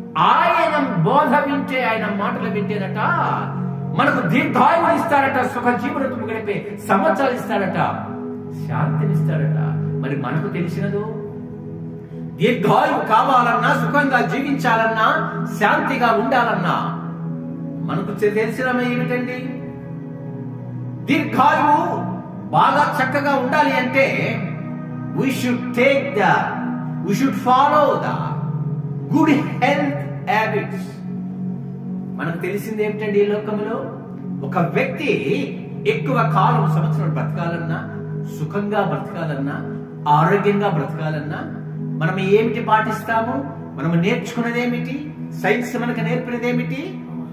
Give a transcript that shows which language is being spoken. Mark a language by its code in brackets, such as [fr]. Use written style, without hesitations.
[te] ఆయన బోధ వింటే, ఆయన మాటలు వింటేనట మనకు దీర్ఘాయువు ఇస్తాడట, సుఖ జీవనము గడిపే సంవత్సరాలు ఇస్తాడట, శాంతినిస్తాడట. మరి మనకు తెలిసినదో? దీర్ఘాయువు కావాలన్నా, సుఖంగా జీవించాలన్నా, శాంతిగా ఉండాలన్నా మనకు తెలిసిన ఏమిటండి? దీర్ఘాయువు బాగా చక్కగా ఉండాలి అంటే [en] we should follow the good health habits. [te] మనకు తెలిసింది ఏమిటండి? ఈ లోకంలో ఒక వ్యక్తి ఎక్కువ కాలం, సంవత్సరం బ్రతకాలన్నా, సుఖంగా బ్రతకాలన్నా, ఆరోగ్యంగా బ్రతకాలన్నా మనం ఏమిటి పాటిస్తాము? మనం నేర్చుకున్నది ఏమిటి? సైన్స్ మనకు నేర్పినది ఏమిటి?